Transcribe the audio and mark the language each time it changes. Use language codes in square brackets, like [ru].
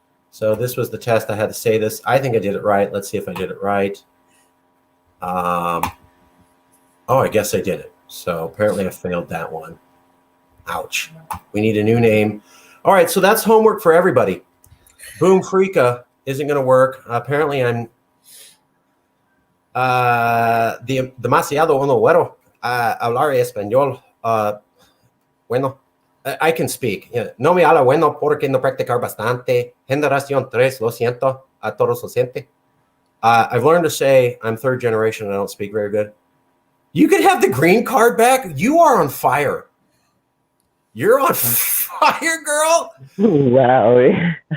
[en] So this was the test. I had to say this. I think I did it right. Let's see if I did it right. Oh, I guess I did it. So apparently I failed that one. Ouch. We need a new name. All right, so that's homework for everybody. Boom Freaka isn't going to work. Apparently I'm [es] demasiado uno güero hablar español. Bueno, [en] I can speak. Yeah. [es] No me habla bueno porque no practicar bastante. Generación 3, lo siento. A todos lo siente. [en] I've learned to say I'm third generation and I don't speak very good. You could have the green card back. You are on fire. You're on fire, girl. Wow.